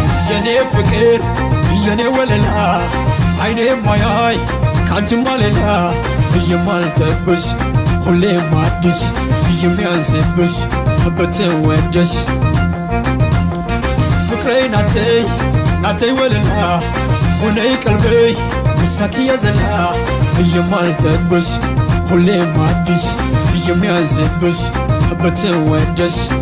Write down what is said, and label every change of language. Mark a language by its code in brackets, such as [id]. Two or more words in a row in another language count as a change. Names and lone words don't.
[am] የኔ ፍቅር የኔ ወለላ አይኔ ማያይ ካንቺማ ሌላ የማልጠብሽ ሁሌም አዲስ የሚያንስብሽ ብትወደሽ ፍቅሬ [ti] ናተይ ናተይ [am] ወለላ ሆነይ ቀልቤ ምሳክ ያዘላ የማልጠብሽ ሁሌም አዲስ የሚያንስብሽ ብትወደሽ